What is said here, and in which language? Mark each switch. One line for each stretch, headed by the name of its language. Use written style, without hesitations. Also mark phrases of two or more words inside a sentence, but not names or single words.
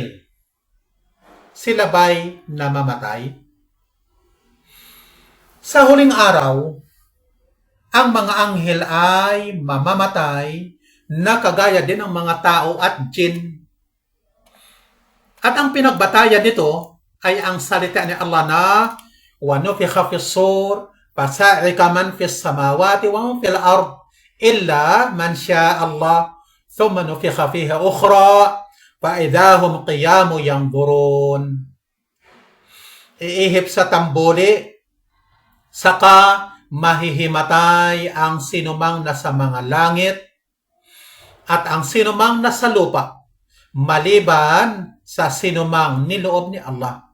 Filipino: Sila ba'y namamatay? Sa huling araw, ang mga anghel ay mamamatay na kagaya din ng mga tao at jin. At ang pinagbatayan nito ay ang salita ni Allah na
Arabic: وَنُفِخَ فِي الصُّورِ فَصَعِقَ مَنْ فِي السَّمَاوَاتِ وَمَنْ فِي الْأَرْضِ إِلَّا مَنْ شَاءَ اللَّهُ ثُمَّ نُفِخَ فِيهَا أُخْرَى فَإِذَا هُمْ قِيَامٌ يَنْظُرُونَ.
Filipino: Iihip sa tambuli, saka mahihimatay ang sinumang nasa mga langit at ang sinumang nasa lupa, maliban sa sinumang niloob ni Allah.